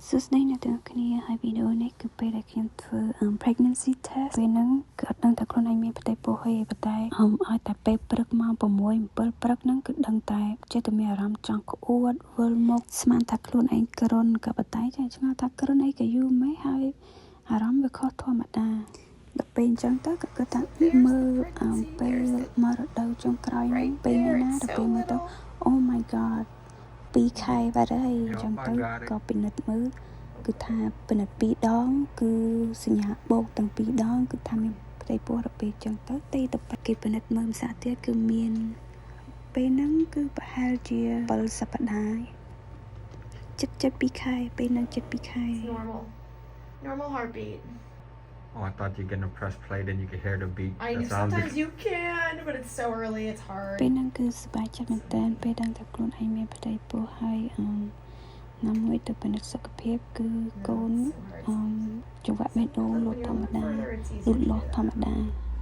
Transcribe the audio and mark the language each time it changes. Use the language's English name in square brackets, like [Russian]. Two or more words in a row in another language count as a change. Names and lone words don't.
[Khmer] សួស្តីអ្នកទាំងគ្នាហើយវីដេអូនេះគឺពេលដែលខ្ញុំធ្វើ [English] pregnancy test [Khmer] ពេលហ្នឹងគឺអត់ដឹងថាខ្លួនឯងមានផ្ទៃពោះទេប៉ុន្តែឲ្យតែពេលព្រឹកម៉ោង6 7ព្រឹកហ្នឹងគឺដឹងតែ ចេះតែមានអារម្មណ៍ចង់ក្អួតវិលមុខស្មានថាខ្លួនឯងគ្រុនក៏ប៉ុន្តែចាឆ្ងល់ថាគ្រុនអីក៏យូរម៉េចហើយអារម្មណ៍ វាខុសធម្មតាដល់ពេលអញ្ចឹងទៅក៏គិតថាមើលពេលមករដូវចុងក្រោយនេះពេលណាដល់ពេលមើលទៅ [English] Oh my god [Khmer] 2 ខែបាត់ហើយអញ្ចឹងទៅក៏ពិនិត្យមើលគឺថាពិនិត្យ2 ដងគឺសញ្ញាបូកទាំង2 ដងគឺថាមានផ្ទៃពោះដល់ពេលអញ្ចឹងទៅទៅគេពិនិត្យមើលម្សិលទៀតគឺមានពេលហ្នឹងគឺប្រហែលជា7 សប្តាហ៍ចិត្ត2 ខែពេលហ្នឹងចិត្ត2 ខែ [English] normal heartbeat. Oh, I thought you're gonna press play, then you could hear the beat. Sometimes you can, but it's so early, it's hard. [Khmer] ពេលហ្នឹងគឺសប្បាយចិត្តមែនតើពេលដឹងថាខ្លួនឯងមានផ្ទៃពោះហើយណាមួយទៅពិនិត្យសុខភាពគឺកូនចង្វាក់បេះដូងលូតធម្មតាលូតលាស់ធម្មតា